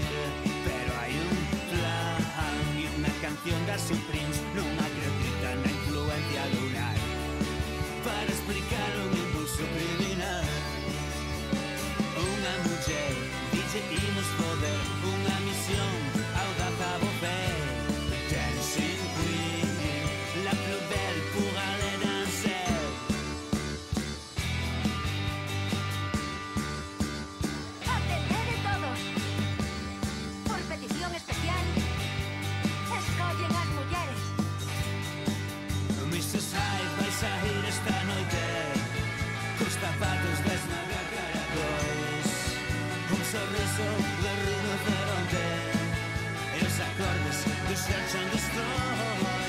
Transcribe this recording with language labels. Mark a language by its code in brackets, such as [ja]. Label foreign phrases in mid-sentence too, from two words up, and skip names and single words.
[gl] Pero hai un plan e unha canción das Supremes non acredita na influencia lunar para explicar un impulso criminal. Unha muller dice imos poder, unha misión audaz a volver. [en] Dancing Queen, [fr] la plus belle pour aller danser. [gl] Atender de todos. Por petición especial, escollen as mulleres. Mrs. Hyde vais a ir esta noite cos zapatos desnaga caracóis, un sorriso de rinoceronte e os acordes do Search and Destroy.